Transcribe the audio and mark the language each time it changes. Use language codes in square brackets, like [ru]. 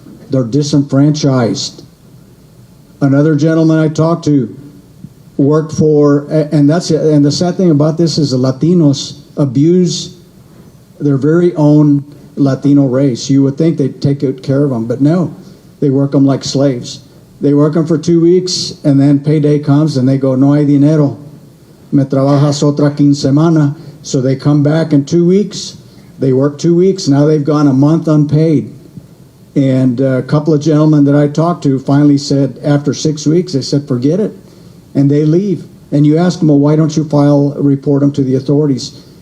[en] They're disenfranchised. Another gentleman I talked to worked for, and the sad thing about this is the Latinos abuse their very own Latino race. You would think they'd take good care of them, but no. They work them like slaves. They work them for 2 weeks, and then payday comes, and they go, [es] no hay dinero. Me trabajas otra quinsemana. [en] So they come back in 2 weeks. They work 2 weeks. Now they've gone a month unpaid. And a couple of gentlemen that I talked to finally said, after 6 weeks, they said, forget it. And they leave. And you ask them, well, why don't you report them to the authorities?